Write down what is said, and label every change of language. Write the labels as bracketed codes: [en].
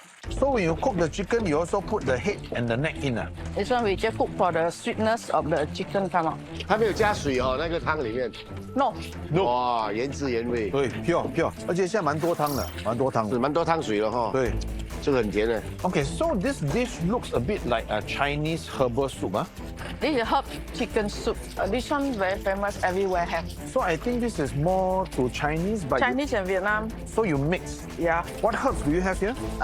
[en] So when you cook the chicken, you also put the head and the neck in. This one we just cook for the sweetness of the chicken come out. [zh] 它没有加水哦，那个汤里面。 [en] No. [zh] 哇，原汁原味。对，pure，而且现在蛮多汤的，蛮多汤，是蛮多汤水了哈。对，这个很甜的。 [en] Okay, so this dish looks a bit like a Chinese herbal soup, huh? This is herb chicken soup. This one very famous everywhere have. So I think this is more to Chinese, but Chinese and Vietnam. So you mix. Yeah. What herbs do you have here?